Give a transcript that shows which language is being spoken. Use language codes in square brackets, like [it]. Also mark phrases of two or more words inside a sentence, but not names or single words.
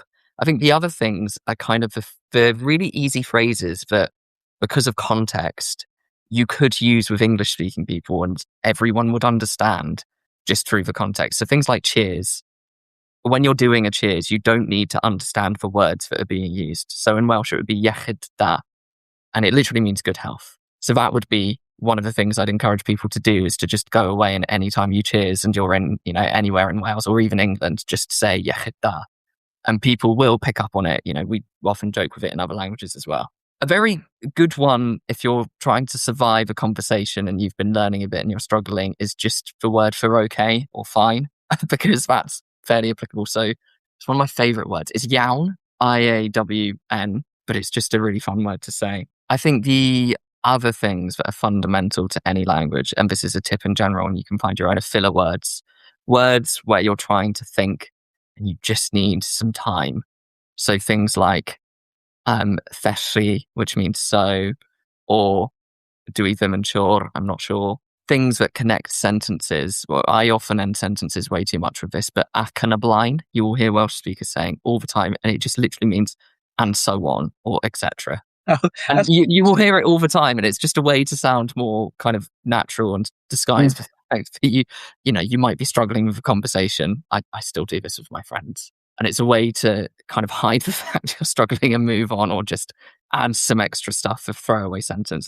[en] I think the other things are kind of the really easy phrases that, because of context, you could use with English speaking people and everyone would understand just through the context. So things like cheers, when you're doing a cheers, you don't need to understand the words that are being used. So in Welsh, it would be [cy] iechyd da, [en] and it literally means good health. So that would be one of the things I'd encourage people to do, is to just go away, and anytime you cheers and you're in, anywhere in Wales or even England, just say [cy] iechyd da. [en] And people will pick up on it. We often joke with it in other languages as well. A very good one, if you're trying to survive a conversation and you've been learning a bit and you're struggling, is just the word for okay or fine, because that's fairly applicable. So it's one of my favorite words. It's iawn, IAWN, but it's just a really fun word to say. I think the other things that are fundamental to any language, and this is a tip in general, and you can find your own, are filler words. Words where you're trying to think and you just need some time. So things like felly, which means so, or [cy] dwi ddim yn siŵr, [en] I'm not sure. Things that connect sentences. Well, I often end sentences way too much with this, but [cy] ac yn y blaen, [en] you will hear Welsh speakers saying all the time, and it just literally means and so on, or etc. Oh, And you will hear it all the time, and it's just a way to sound more kind of natural and disguise the fact that you might be struggling with a conversation. I still do this with my friends. And it's a way to kind of hide the fact you're struggling and move on, or just add some extra stuff, a throwaway sentence.